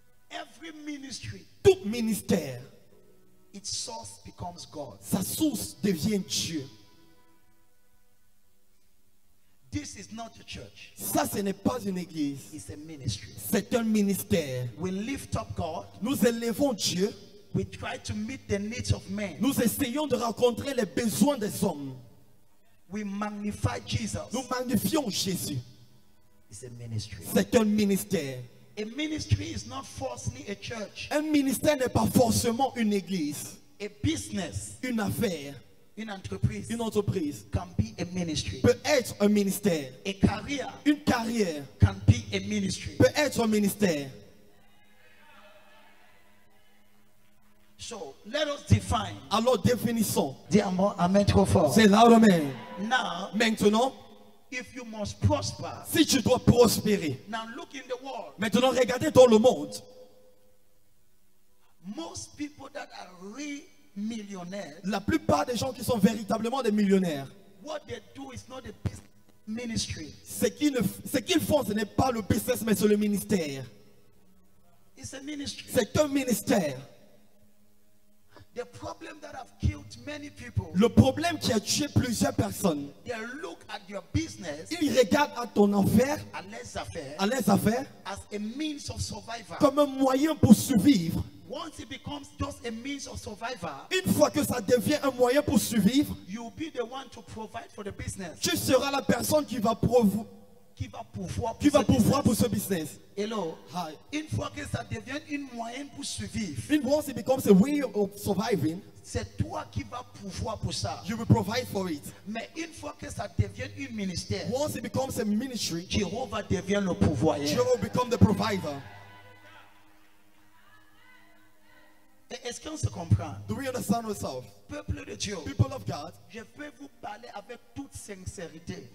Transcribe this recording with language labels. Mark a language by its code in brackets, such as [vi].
[en] Every ministry, [fr] Tout ministère, [en] its source becomes God. [fr] sa source devient Dieu. [en] This is not a church. [fr] Ça, ce n'est pas une église. [en] It's a ministry. [fr] C'est un ministère. [en] We lift up God. [fr] Nous élevons Dieu. [en] We try to meet the needs of men. [fr] Nous essayons de rencontrer les besoins des hommes. [en] We magnify Jesus. [fr] Nous magnifions Jésus. [en] It's a ministry. [fr] C'est un ministère. [en] A ministry is not falsely a church. [fr] Un ministère n'est pas forcément une église. [en] A business, [fr] Une affaire, une entreprise une entreprise [en] can be a ministry. [fr] peut être un ministère. [en] A career [fr] Une carrière [en] can be a ministry. [fr] peut être un ministère. [en] So let us define. [fr] Alors définissons. Dis amen trop fort. C'est là, amen. [en] Now, [fr] Maintenant, [en] if you must prosper, [fr] si tu dois prospérer, [en] now look in the world. [fr] maintenant regardez dans le monde. [en] Most people that are real millionaires, [fr] La plupart des gens qui sont véritablement des millionnaires, [en] what they do is not a business ministry. [fr] ce qu'ils font, ce n'est pas le business, mais c'est le ministère. [en] It's a ministry. [fr] C'est un ministère. [en] The problem that have killed many people, [fr] Le problème qui a tué plusieurs personnes, [en] they look at your business [fr] ils regardent à ton affaire, [en] and less affair [fr] à les affaires, [en] as a means of survival. [fr] comme un moyen pour survivre. [en] Once it becomes just a means of survival, [fr] Une fois que ça devient un moyen pour survivre, [en] you'll be the one to provide for the business. [fr] tu seras la personne qui va pouvoir Qui va pouvoir pour ce business. [en] Hello. Hi. [fr] Une fois que ça devient une moyen pour survivre, [en] Once it becomes a way of surviving, [fr] c'est toi qui vas pouvoir pour ça. [en] you will provide for it. [fr] Mais une fois que ça devient une ministère, [en] Once it becomes a ministry, [fr] Jéhovah devient le pouvoir. [en] you will become the provider. [fr] Est-ce qu'on se comprend? [en] Do we understand ourselves? [fr] Peuple de Dieu, [en] People of God, [fr] je peux vous parler avec toute sincérité.